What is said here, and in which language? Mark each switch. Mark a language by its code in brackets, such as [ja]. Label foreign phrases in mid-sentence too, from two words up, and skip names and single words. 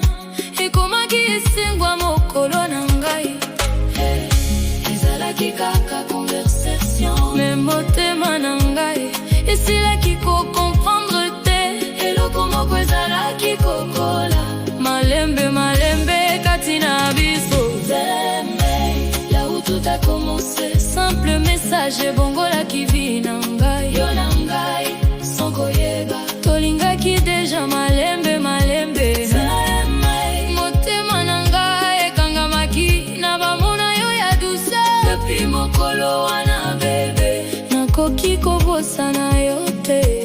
[ln] Ekomaki esengwa mokolo na ngai, ezalaki kaka conversation. Me motema na ngai esilaki kokomprendre te, eloko moko ezalaki kokola malembe malembe kati na biso. [fr] Là où tout a commencé, simple message [ln] ebongola ki vi na ngai. Yo na ngai, sans koyeba tolingaki deja malembe malembe. Motema na ngai ekangamaki na bamona yo ya douceur. Depuis mokolo wana bebe, nakoki kobosana yo te.